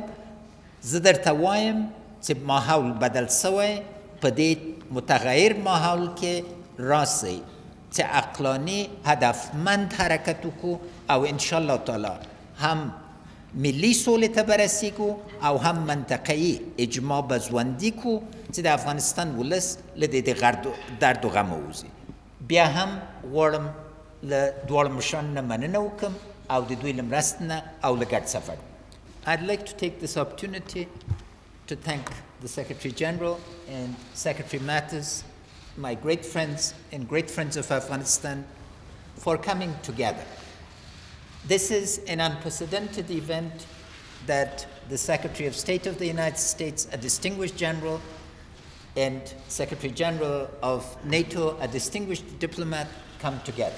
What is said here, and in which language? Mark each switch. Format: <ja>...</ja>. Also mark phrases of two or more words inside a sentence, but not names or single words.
<ps>زه درته وایم چې ماحول بدل سوی، په دې متغیر ماحول کې راسئ چې عقلاني هدفمند حرکت وکړو او انشاءالله تعالی هم ملی سولې ته برسېږو او هم منطقه‌یي اجماع به ژوندي کړو چې د افغانستان ولس له دې درد و غم ووځي. بیا هم غواړم له دواړو مشرانو نه مننه وکړم او د دوی له مرستې نه او له ګډ سفر.</ps> <en>I'd like to take this opportunity to thank the Secretary General and Secretary Mattis, my great friends and great friends of Afghanistan, for coming together. This is an unprecedented event that the Secretary of State of the United States, a distinguished general, and Secretary General of NATO, a distinguished diplomat, come together.</en>